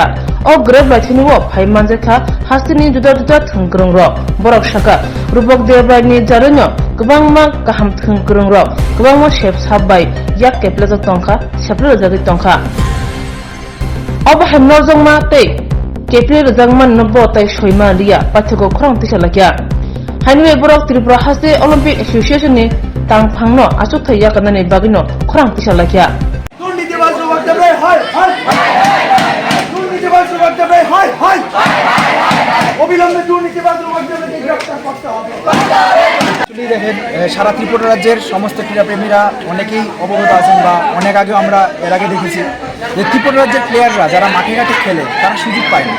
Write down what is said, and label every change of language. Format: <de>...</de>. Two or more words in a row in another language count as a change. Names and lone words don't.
<trp>o gereb lakhini o phai manjakha Hasteni juda juda Thwng Kwrwngrok borok saka Rupak Royni jarino kwbangma kaham Thwng Kwrwngrok kwbangma shep sabai yakkeplajak tongkha seplajak tongkha obo hemnojongma tei kepli rajangman nobo tai soima ria pathoko Khorang tisalakya hainwe borok Tripura Hasteni Olympic Association ni tangphangno asokthai yakanani bagino Khorang tisalakya</trp> <bn>দেখেন সারা ত্রিপুরা রাজ্যের সমস্ত ক্রীড়াপ্রেমীরা অনেকেই অবগত আছেন বা অনেক আগে আমরা এর আগে দেখেছি যে ত্রিপুরা রাজ্যের প্লেয়াররা যারা মাঠে ঘাটে খেলে তারা সুযোগ পায় না।</bn>